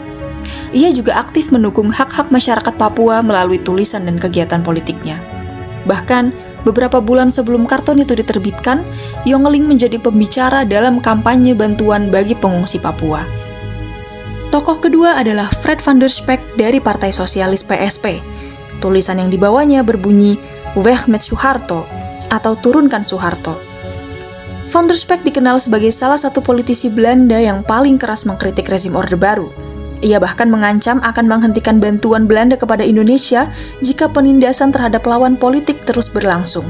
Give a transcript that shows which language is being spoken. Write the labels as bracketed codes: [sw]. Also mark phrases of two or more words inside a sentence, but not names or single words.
[id] Ia juga aktif mendukung hak-hak masyarakat Papua melalui tulisan dan kegiatan politiknya. Bahkan, beberapa bulan sebelum kartun itu diterbitkan, Jongeling menjadi pembicara dalam kampanye bantuan bagi pengungsi Papua. Tokoh kedua adalah Fred van der Spek dari Partai Sosialis PSP. Tulisan yang dibawanya berbunyi, [nl] Weg met Soeharto, [id] atau Turunkan Soeharto. Van der Spek dikenal sebagai salah satu politisi Belanda yang paling keras mengkritik rezim Orde Baru. Ia bahkan mengancam akan menghentikan bantuan Belanda kepada Indonesia jika penindasan terhadap lawan politik terus berlangsung.